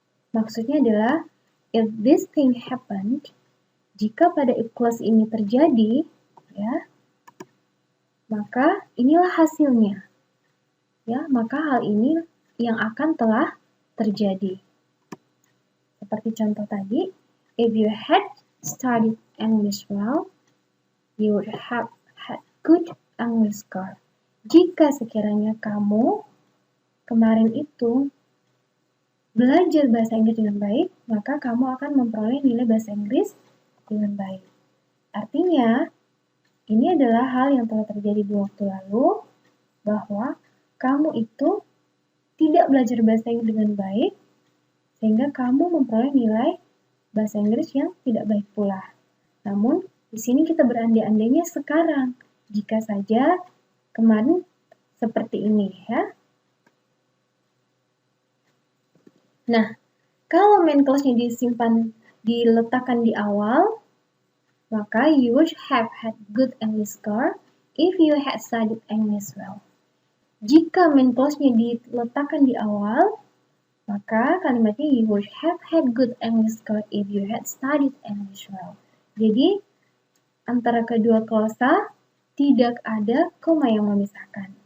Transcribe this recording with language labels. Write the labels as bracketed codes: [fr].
[id] Maksudnya adalah, [en] if this thing happened, [id] jika pada if clause ini terjadi, ya, maka inilah hasilnya. Ya, maka hal ini yang akan telah terjadi. Seperti contoh tadi, [en] if you had studied English well, you would have had good English score. [id] Jika sekiranya kamu kemarin itu belajar bahasa Inggris dengan baik, maka kamu akan memperoleh nilai bahasa Inggris dengan baik. Artinya, ini adalah hal yang telah terjadi di waktu lalu, bahwa kamu itu tidak belajar bahasa Inggris dengan baik, sehingga kamu memperoleh nilai bahasa Inggris yang tidak baik pula. Namun, di sini kita berandai-andainya sekarang, jika saja kemarin seperti ini, ya. Nah, kalau main clause-nya diletakkan di awal, maka [en] you would have had good English score if you had studied English well. [id] Jika main clause-nya diletakkan di awal, maka kalimatnya [en] you would have had good English score if you had studied English well. [id] Jadi, antara kedua klausa tidak ada koma yang memisahkan.